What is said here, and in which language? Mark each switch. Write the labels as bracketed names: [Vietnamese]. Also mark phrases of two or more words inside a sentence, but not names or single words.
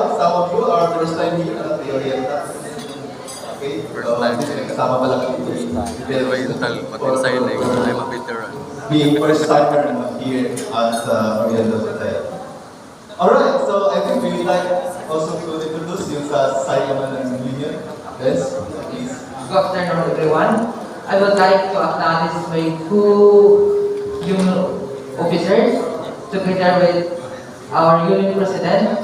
[English] Some of you are first time here at the Oriental. [Filipino] Okay? Kasama pala kami dito. [English] Signing, I'm a veteran. Being first timer here at Oriental Hotel. Alright, so I think we'd like also to introduce you sa Simon and Union. Yes, please. Good afternoon, everyone. I would like to acknowledge my two union officers, together with our union president.